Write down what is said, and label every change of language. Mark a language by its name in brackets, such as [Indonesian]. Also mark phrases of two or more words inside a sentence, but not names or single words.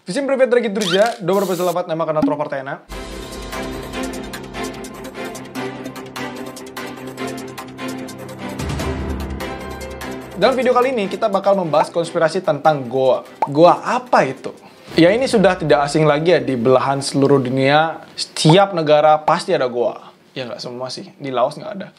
[Russian] Всем привет, дорогие друзья! Добро пожаловать на канал Тропартена. [Indonesian] Dalam video kali ini kita bakal membahas konspirasi tentang Goa. Goa apa itu? Ya ini sudah tidak asing lagi ya, di belahan seluruh dunia. Setiap negara pasti ada Goa. Ya nggak semua sih, di Laos nggak ada.